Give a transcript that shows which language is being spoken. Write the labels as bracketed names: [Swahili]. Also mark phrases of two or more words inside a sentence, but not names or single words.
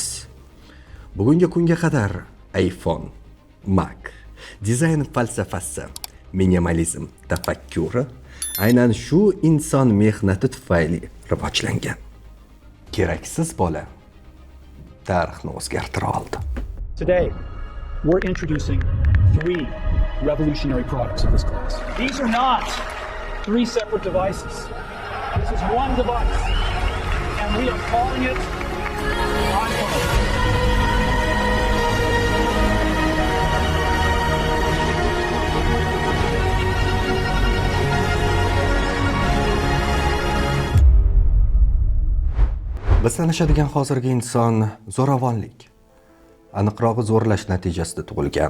[Uzbek] Bugungi kunga qadar iPhone, Mac, dizayn falsafasi, minimalizm tafakkuri aynan shu inson mehnati tufayli rivojlangan. Keraksiz bola tarixni o'zgartira oldi. [English] Today, we're introducing 3 revolutionary products of this class. These are not 3 separate devices. This is one device, and we are calling it iPhone. [Uzbek] Biz tanishadigan hozirgi inson zo'ravonlik, aniqrog'i zo'rlash natijasida tug'ilgan.